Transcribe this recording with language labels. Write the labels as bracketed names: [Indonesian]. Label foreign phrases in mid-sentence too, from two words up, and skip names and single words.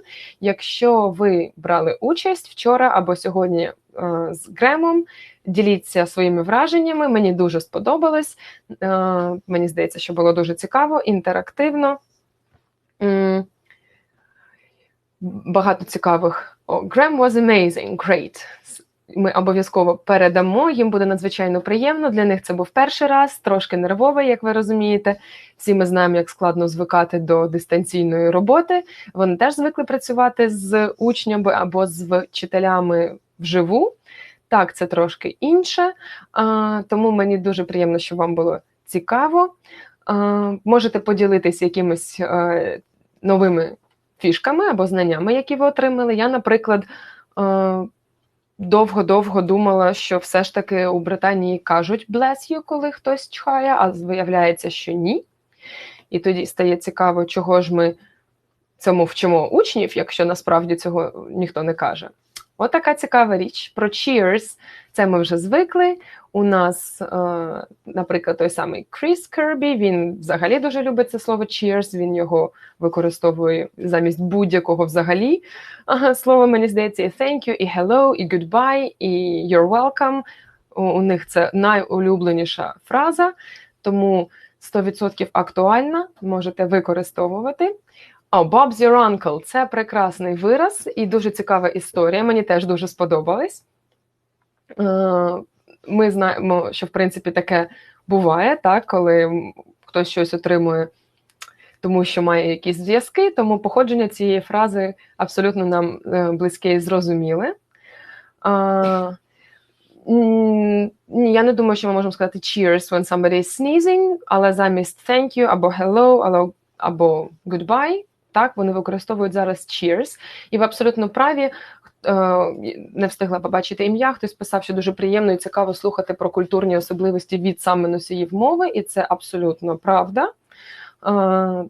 [Ukrainian] Якщо ви брали участь вчора або сьогодні з Гремом, діліться своїми враженнями. Мені дуже сподобалось. Мені здається, що було дуже цікаво, інтерактивно. Багато цікавих. [English] Graham was amazing, great. [Ukrainian] Ми обов'язково передамо, їм буде надзвичайно приємно. Для них це був перший раз, трошки нервовий, як ви розумієте. Всі ми знаємо, як складно звикати до дистанційної роботи. Вони теж звикли працювати з учнями або з вчителями вживу. Так, це трошки інше. Тому мені дуже приємно, що вам було цікаво. Можете поділитись якимись новими фішками або знаннями, які ви отримали. Я, наприклад, довго-довго думала, що все ж таки у Британії кажуть [English] «bless you», [Ukrainian] коли хтось чхає, а виявляється, що ні. І тоді стає цікаво, чого ж ми цьому вчимо учнів, якщо насправді цього ніхто не каже. Отака цікава річ. Про cheers це ми вже звикли. У нас, наприклад, той самий Кріс Кербі, він взагалі дуже любить це слово cheers, він його використовує замість будь-якого взагалі. Слово, мені здається, і [English] thank you, [Ukrainian] і hello, і goodbye, і [English] you're welcome. [Ukrainian] У них це найулюбленіша фраза, тому 100% актуальна, можете використовувати. [English] Bob's your uncle – [Ukrainian] це прекрасний вираз і дуже цікава історія. Мені теж дуже сподобалось. Ми знаємо, що, в принципі, таке буває, так, коли хтось щось отримує, тому що має якісь зв'язки, тому походження цієї фрази абсолютно нам близьке і зрозуміле. Я не думаю, що ми можемо сказати [English] cheers when somebody is sneezing, [Ukrainian] але замість [English] thank you [Ukrainian] або hello, або goodbye, так, вони використовують зараз cheers. І ви абсолютно праві, не встигла побачити ім'я, хтось писав, що дуже приємно і цікаво слухати про культурні особливості від саме носіїв мови, і це абсолютно правда. Це надзвичайно цікаво.